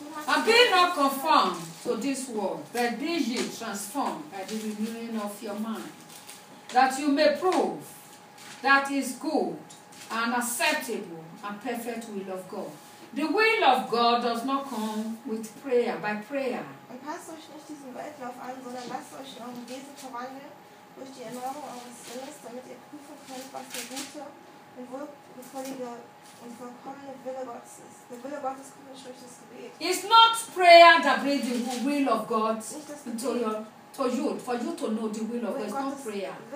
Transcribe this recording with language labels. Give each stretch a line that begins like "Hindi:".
English: And be not conformed to this world, but be ye transformed by the renewing of your mind, that you may prove that is good and acceptable and perfect will of God. The will of God does not come with prayer, by prayer.
German: Und passt euch nicht diesen Weltlauf an, sondern lasst euch um diese verwandeln durch die Erneuerung eures Sinnes, damit ihr prüfen könnt, was der gute und wohlgefällige und vollkommene Wille Gottes ist. Der Wille Gottes kommt nicht durch das Gebet.
English: It's not prayer that brings the will of God into your for you to know the will of God. It's not prayer.